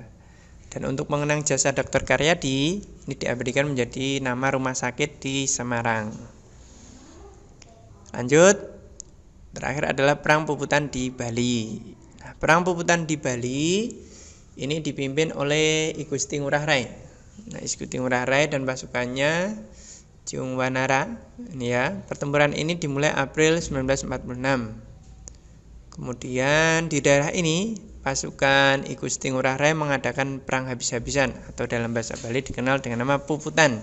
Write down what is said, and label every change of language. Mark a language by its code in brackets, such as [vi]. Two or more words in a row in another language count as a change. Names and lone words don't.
[id] Dan untuk mengenang jasa Dr. Karyadi, ini diabadikan menjadi nama rumah sakit di Semarang. Lanjut, Terakhir adalah Perang Puputan di Bali. Nah, Perang Puputan di Bali ini dipimpin oleh I Gusti Ngurah Rai. Nah, I Gusti Ngurah Rai dan pasukannya Jungwanara. Ini ya, pertempuran ini dimulai April 1946. Kemudian di daerah ini pasukan I Gusti Ngurah Rai mengadakan perang habis-habisan atau dalam bahasa Bali dikenal dengan nama Puputan.